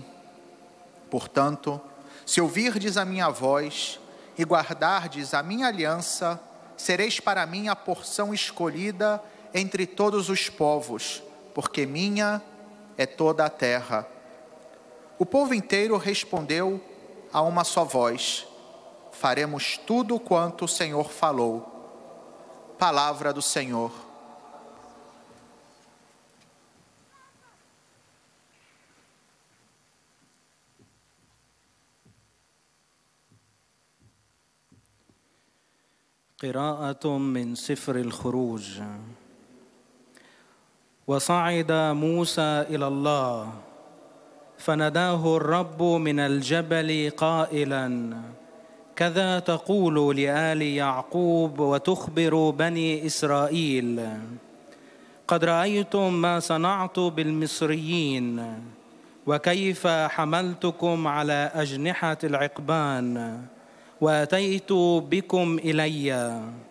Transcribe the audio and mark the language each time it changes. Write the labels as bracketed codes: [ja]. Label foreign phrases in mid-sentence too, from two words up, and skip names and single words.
[pt] Portanto, se ouvirdes a minha voz e guardardes a minha aliança, sereis para mim a porção escolhida entre todos os povos, porque minha é toda a terra. O povo inteiro respondeu a uma só voz: Faremos tudo quanto o Senhor falou. Palavra do Senhor. [ar] قراءة من سفر الخروج. وصعد موسى إلى الله فناداه الرب من الجبل قائلا: كذا تقول لآل يعقوب وتخبر بني إسرائيل: قد رأيتم ما صنعت بالمصريين وكيف حملتكم على أجنحة العقبان وأتيت بكم إلي.